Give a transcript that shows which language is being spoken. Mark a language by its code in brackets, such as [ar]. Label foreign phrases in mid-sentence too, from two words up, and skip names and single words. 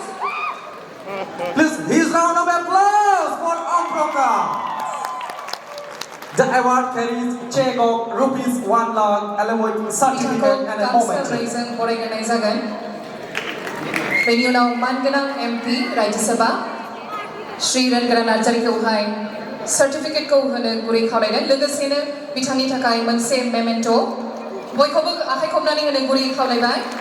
[en] Please, his round of applause for Om Prakash. The award carries check of ₹1 lakh, along with certificate and a memento. [brx] Beनि unaw manganang MP Rajya Shri Rangara Narjari खौहाय सर्टिफिकेट खौ होनो गुरै खावलायदों लोगोसेनो बिथांनि थाखाय मोनसे मेमेन्ट' बयखौबो आखाइ खबनानै होनो गुरै खावलायबाय